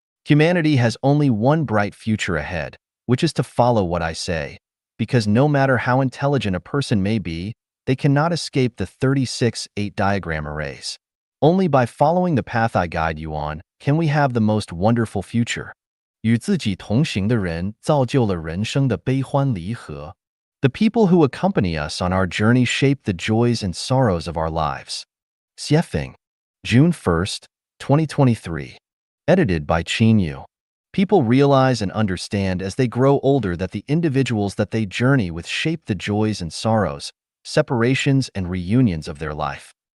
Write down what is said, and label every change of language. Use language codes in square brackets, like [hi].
[en] Humanity has only one bright future ahead, which is to follow what I say, because no matter how intelligent a person may be, they cannot escape the 36-8 diagram arrays. Only by following the path I guide you on can we have the most wonderful future. [zh] 与自己同行的人造就了人生的悲欢离合。 [en] The people who accompany us on our journey shape the joys and sorrows of our lives. Xiefeng, June 1st, 2023. Edited by Chanyuan. People realize and understand as they grow older that the individuals that they journey with shape the joys and sorrows, separations and reunions of their life.